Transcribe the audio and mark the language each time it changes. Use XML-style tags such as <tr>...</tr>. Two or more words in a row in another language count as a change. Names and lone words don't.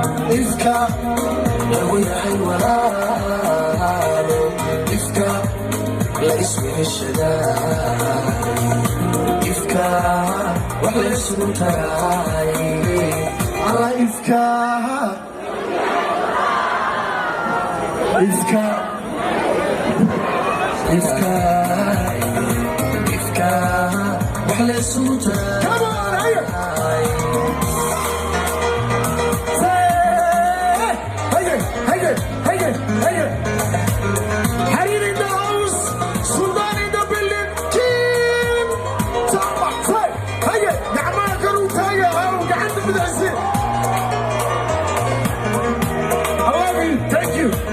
<so>Ifka lagu yahay walaalo, ifka la isweyshadaa, ifka wax la isugu taraay. Alla ifka, ifka, ifka, ifka wax la isugu taraay.</so> <en>Come on,</en> <so>haye. Say, haye, haye, haye, haye.</so> <en>Harir in the house, Sultan in the building, King Tama. Say,</en> <so>haye, gacmaha kor u taaga, ha, gacanta midaysi.</so> <en>I love you, thank you.</en>